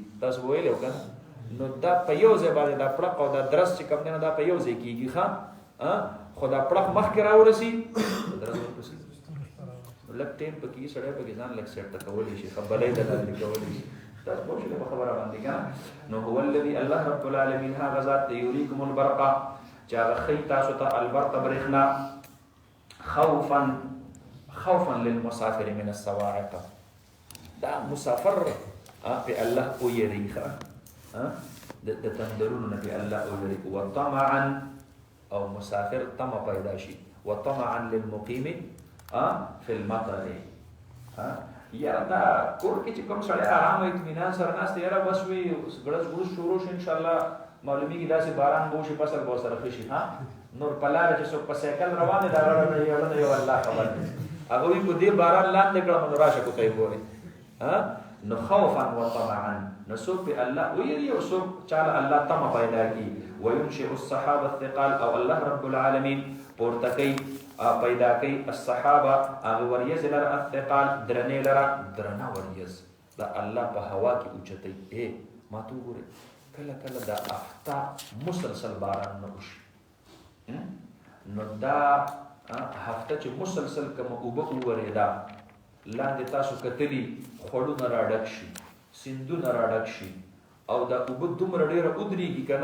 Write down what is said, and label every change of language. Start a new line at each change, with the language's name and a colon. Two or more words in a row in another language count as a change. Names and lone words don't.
Pashto: تاسو ویلی و که نه نو دا په یو ځای باندې دا پړق او دا درس چې کوم دی نو دا په یو ځای کېږي ښه خو دا پړق مخکې راورسي درس ورپسې لږ ټیم پکې سړی پکې ځان لږ سیټ کولی شي خبرې د لاندې کولی شي تاسو پوه شئ په خبره باندې که نو
Arabic: هو الذي الله رب العالمین
Pashto: هغه ذات دی
Arabic: یریکم البرق
Pashto: چې هغه ښیي تاسو ته البرق برېښنا
Arabic: خوفا للمسافر من الصواعق
Pashto: دا مسافر په الله ویری ښه د تندرونو نه په الله ویری وطمعا او مسافر طمع پیدا شي
Arabic: وطمعا للمقیم فی المطر
Pashto: یاره دا کور کې چې کوم سړی آرام اطمینان سره ناست دی یاره بس وي ګړز ګړز شروع شي انشاءالله معلومیږي داسې باران به وشي فصل به ورسره ښه شي نور په لاره چې څوک په سایکل روان دی دا غړه یو الله خبر دی هغه وایي په دې باران لاندې کړم نو راشه کوته یې ګورې نو
Arabic: خوفا وطمعا
Pashto: نو څوک په الله ویري او څوک چاله الله طمع پیدا کړي
Arabic: وینشئ السحاب الثقال
Pashto: او
Arabic: الله رب العالمین
Pashto: پورته کوي پیدا کوي الصحابه هغه وریځ لره الثقال درنې لره درنه وریځ دا الله په هوا کې اوچتوي ما ته وګورئ کله کله دا افتاب مسلسل باران نه وشي نو دا هفته چې مسلسل کومه اوبه وورېده لاندې تاسو کتلي خوړونه راډک شي سیندونه راډک شي او دا اوبه دومره ډېره ودرېږي که